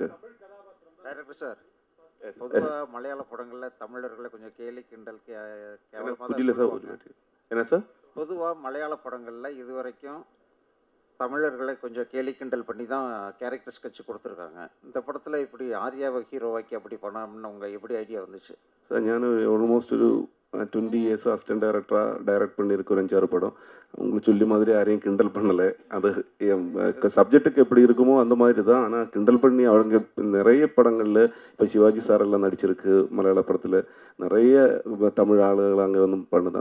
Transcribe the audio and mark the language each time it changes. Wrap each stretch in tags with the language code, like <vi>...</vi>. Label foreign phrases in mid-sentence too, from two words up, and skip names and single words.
<ta>டைரக்டர் சார், பொதுவாக மலையாள படங்களில் தமிழர்களை கொஞ்சம் கேலி கிண்டல் புரியல சார். என்ன சார்? பொதுவாக மலையாள படங்களில் இது வரைக்கும் தமிழர்களை கொஞ்சம் கேலி கிண்டல் பண்ணி தான்</ta> <en>character sketch</en> <ta>கொடுத்துருக்காங்க. இந்த படத்தில் இப்படி ஆர்யாவை ஹீரோவாக்கி அப்படி பண்ணணும்னு உங்கள் எப்படி ஐடியா வந்துச்சு சார்?</ta> <ml>ഞാൻ ഓൾമോസ്റ്റ് ഒരു</ml> <ta>20</ta> <en>years assistant director</en> <ta>டைரக்ட் பண்ணியிருக்க ஒரு 5-6 படம். உங்களுக்கு சொல்லி மாதிரி யாரையும் கிண்டல் பண்ணலை. அது சப்ஜெக்ட்டுக்கு எப்படி இருக்குமோ அந்த மாதிரி தான். ஆனால் கிண்டல் பண்ணி அவங்க நிறைய படங்களில் இப்போ சிவாஜி சாரெல்லாம் நடிச்சிருக்கு. மலையாள படத்தில் நிறைய தமிழ் ஆளுகள் அங்கே வந்து பண்ணுது.</ta>